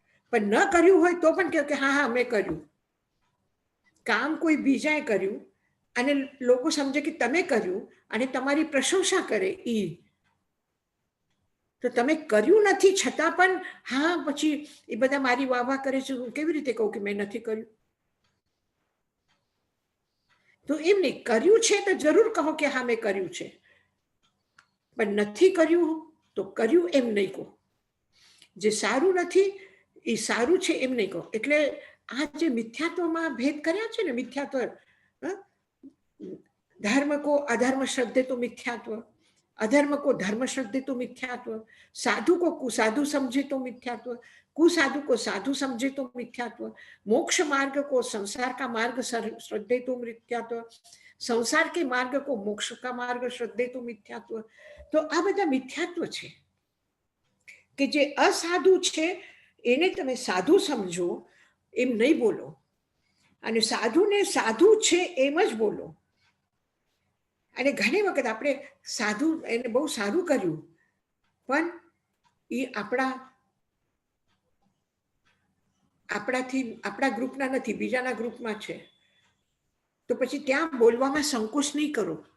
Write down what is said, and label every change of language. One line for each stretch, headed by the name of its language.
Gujarati: પણ ન કર્યું હોય તો પણ કહો કે હા હા મેં કર્યું. કામ કોઈ બીજાએ કર્યું અને લોકો સમજે કે તમે કર્યું અને તમારી પ્રશંસા કરે તો તમે કર્યું નથી છતાં પણ હા પછી એ બધા મારી વાહ કરે છે, હું કેવી રીતે કહું કે મેં નથી કર્યું. તો એમ નહીં, કર્યું છે તો જરૂર કહો કે હા મેં કર્યું છે, પણ નથી કર્યું તો કર્યું એમ નહીં કહો. જે સારું નથી એ સારું છે એમ નહીં કહો. એટલે આ જે મિથ્યાત્વમાં ભેદ કર્યા છે ને,
Hindi: મિથ્યાત્વ, ધર્મ કો અધર્મ શ્રદ્ધે તો મિથ્યાત્વ, अधर्म को धर्म श्रद्धे तो मिथ्यात्व, साधु को कुसाधु समझे तो मिथ्यात्व, कुसाधु को साधु समझे तो मिथ्यात्व, मोक्ष मार्ग को संसार का मार्ग श्रद्धे तो मिथ्यात्व, संसार के मार्ग को मोक्ष का मार्ग श्रद्धे तो मिथ्यात्व.
Gujarati: तो आ બધા મિથ્યાત્વ છે કે જે અસાધુ છે એને તમે સાધુ સમજો એમ નહીં બોલો, અને સાધુને સાધુ છે એમ જ બોલો. અને ઘણી વખત આપણે સાધુ એને બહુ સારું કર્યું પણ એ આપણા ગ્રુપના નથી, બીજાના ગ્રુપમાં છે, તો પછી ત્યાં બોલવામાં સંકોચ નહીં કરો.